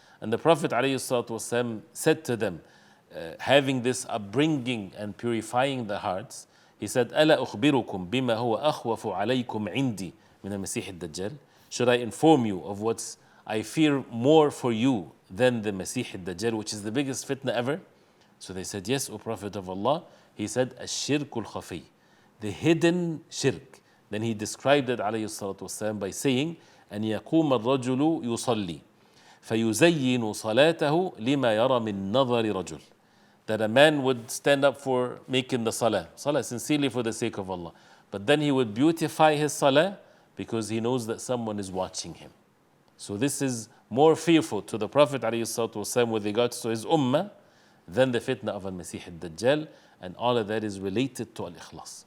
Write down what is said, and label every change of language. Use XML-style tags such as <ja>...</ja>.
<en>And the Prophet ﷺ said to them, having this upbringing and purifying the hearts, he said,</en> <ar>أَلَا أُخْبِرُكُمْ بِمَا هُوَ أَخْوَفُ عَلَيْكُمْ عِنْدِي مِنَ الْمَسِيحِ الدَّجَّالِ.</ar> <en>Should I inform you of what's I fear more for you than the Masih al-Dajjal, which is the biggest fitna ever? So they said, yes, O Prophet of Allah. He said,</en> <ar>الشِّرْكُ الْخَفِيِّ,</ar> <en>the hidden shirk. Then he described it alayhi salatu wasalam by saying,</en> <ar>أَنْ يَقُومَ الرَّجُلُ يُصَلِّي فَيُزَيِّنُ صَلَاتَهُ لِمَا يَرَى مِن نَظَرِ رَجُلٍ.</ar> <en>That a man would stand up for making the salah sincerely for the sake of Allah. But then he would beautify his salah because he knows that someone is watching him. So this is more fearful to the Prophet ﷺ with regards to his ummah than the fitna of al-Masih al-Dajjal, and all of that is related to al-Ikhlas.</en>